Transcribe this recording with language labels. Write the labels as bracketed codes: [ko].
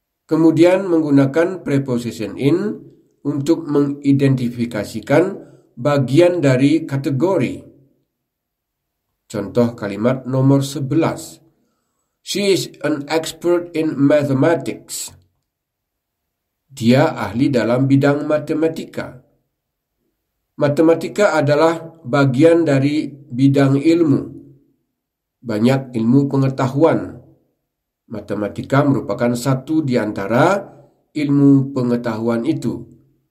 [id] Kemudian menggunakan preposition in untuk mengidentifikasikan bagian dari kategori. Contoh kalimat nomor 11. [en] She is an expert in mathematics. [id] Dia ahli dalam bidang matematika. Matematika adalah bagian dari bidang ilmu. Banyak ilmu pengetahuan. Matematika merupakan satu di antara ilmu pengetahuan itu.